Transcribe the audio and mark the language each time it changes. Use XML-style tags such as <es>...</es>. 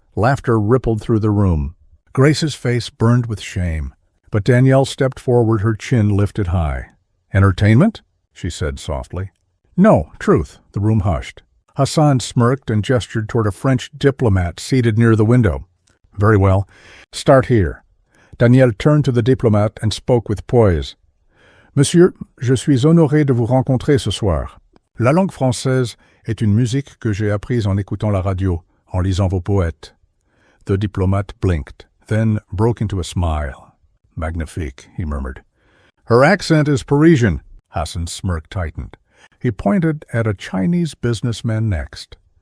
<en>Laughter rippled through the room. Grace's face burned with shame, but Danielle stepped forward, her chin lifted high. "Entertainment?" she said softly. "No, truth." The room hushed. Hassan smirked and gestured toward a French diplomat seated near the window. "Very well. Start here." Danielle turned to the diplomat and spoke with poise.</en> <fr>"Monsieur, je suis honoré de vous rencontrer ce soir. La langue française est une musique que j'ai apprise en écoutant la radio, en lisant vos poètes."</fr> <en>The diplomat blinked, then broke into a smile. "Magnifique," he murmured. "Her accent is Parisian." Hassan's smirk tightened. He pointed at a Chinese businessman next.</en>